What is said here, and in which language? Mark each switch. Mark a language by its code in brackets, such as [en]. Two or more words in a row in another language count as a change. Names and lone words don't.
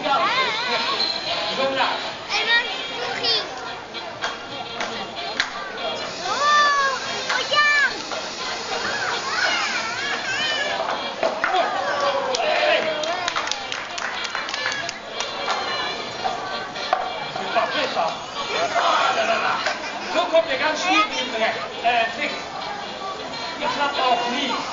[fr] Elle mange une souris. Oh, regarde. C'est parfait ça. [de] So kommt der ganz schwierige Trick. Ihr klappt auch nie.